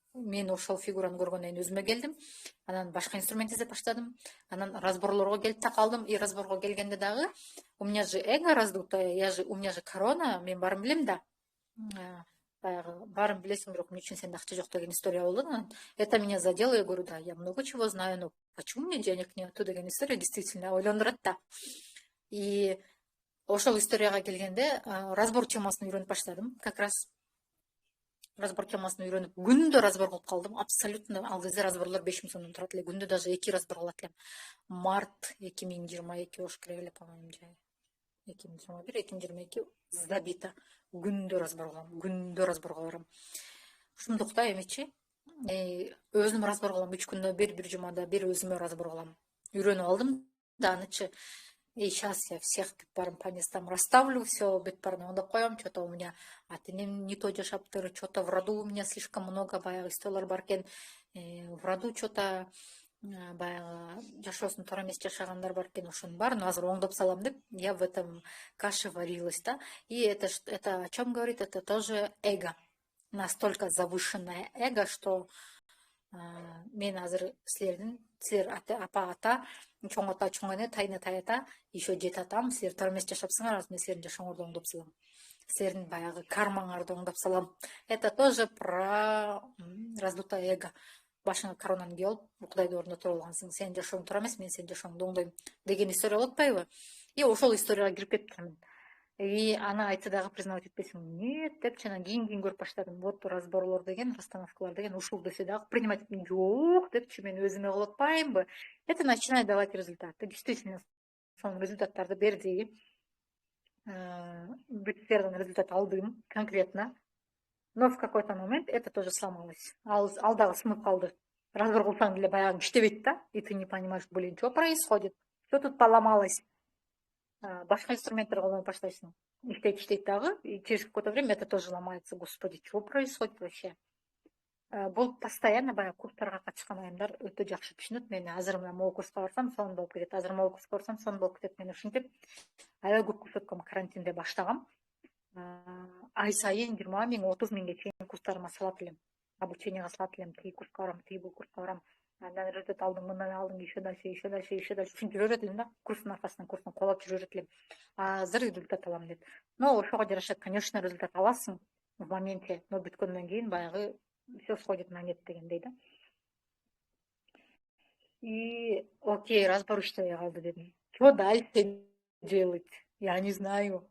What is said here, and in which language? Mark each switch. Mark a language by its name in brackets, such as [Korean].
[Kyrgyz] Мен ошол фигураны көргөндөн кийин өзүмө келдим. Анан башка инструмент издеп баштадым. Анан разборлорго келип та калдым. И разборго келгенде дагы [Russian] у меня же эго раздутое, у меня же корона, [Kyrgyz] мен баарын билем да. Баягы баарын билесиң, бирок эмне үчүн сенде акча жок деген история болду. [Russian] Это меня задело, я говорю, да, я много чего знаю, но почему мне денег нету [Kyrgyz] деген история действительно ойлондурат да. И ошол историяга келгенде разбор темасын үйрөнүп баштадым. Как раз разбор темасын үйрөнүп, күндө разбор кылып калдым. Абсолютно ал кезде разборлор 5000 сомдон турат эле. Күндө даже 2 разбор кылат элем. Март 2022 болуш керек эле, по-моему, жай. 2021, 2022 забито. Күндө разбор кылам, күндө разборго барам. Ушундукта эмечи, өзүм разбор кылам 3 күндө бир жумада бир өзүмө разбор кылам. Үйрөнүп алдым да анычы. [Russian] И сейчас я всех [Kyrgyz] бүт барын [Russian] по местам расставлю, все [Kyrgyz] бүт барын оңдоп коем. [Russian] Что-то у меня [Kyrgyz] ата энем [Russian] не то [Kyrgyz] жашаптыр, [Russian] что-то в роду у меня слишком много [Kyrgyz] баягы историялар бар экен. [Russian] В роду что-то [Kyrgyz] баягы жашоосун туура эмес жашагандар бар экен. Ошонун баарын азыр оңдоп салам деп [Russian] я в этом каше варилась, [Kyrgyz] да. [Russian] И это о чем говорит? Это тоже эго. Настолько завышенное эго, что [Kyrgyz] мен азыр силер апа ата, чоң ата чоң эне, тайына тай ата, еще жети атам, силер туура эмес жашапсыңар, азыр мен силердин жашооңорду оңдоп салам. Силердин баягы кармаңарды оңдоп салам. [Russian] Это тоже про раздутое эго. [Kyrgyz] Башыңа коронаны кийип алып, Кудайды ордуна туруп алгансың, сенин жашооң туура эмес, мен сенин жашооңду оңдойм деген история болуп атпайбы? И ошол историяга кирип кетипмин. И аны айтса дагы признавать этпесиң. Нет, деп жана кийин көрүп баштадым. Вот разборлор деген, расстановкалар деген ушул десе дагы принимать этпейм. Жок депчи, мен өзүмө кылып атпаймынбы? [Russian] Это начинает давать результаты. Действительно, [Kyrgyz] сонун результаттарды берди. Бүт сферадан результат алдым конкретно. [Russian] Но в какой-то момент это тоже сломалось. [Kyrgyz] Ал дагы сынып калды. Разбор кылсаң деле баягы иштебейт да. [Russian] И ты не понимаешь, блин, что происходит? Что тут поломалось? [Kyrgyz] Башка инструменттер колдонуп баштайсың. Иштейт дагы, [Russian] и через какое-то время это тоже ломается. Господи, что происходит вообще? [Kyrgyz] Бул постоянно баягы курстарга катышкан адамдар өтө жакшы түшүнөт. Мен азыр мына могу курска барсам, сонун болуп кетет. Азыр могу курска барсам, сонун болуп кетет. Мен ушинтип аябай көп курс өткөм, карантинде баштагам. Ай сайын 20 миң, 30 миңге чейин курстарыма салат элем. Обучениега салат элем. Тиги курска барам, тиги бул курска барам. Андан результат алдым, мындан алдым, [Russian] еще дальше. [Kyrgyz] Ушинтип жүрө берет элем да. Курстун аркасынан курстун колоп жүрө берет элем. Азыр результат алам деп. Но ошого жараша, конечно, результат аласың в моменте, но бүткөндөн кийин баягы [Russian] все сходит на нет [Kyrgyz] дегендей да. [Russian] И окей, [Kyrgyz] разбор иштебей калды дедим. [Russian] Что дальше делать? Я не знаю.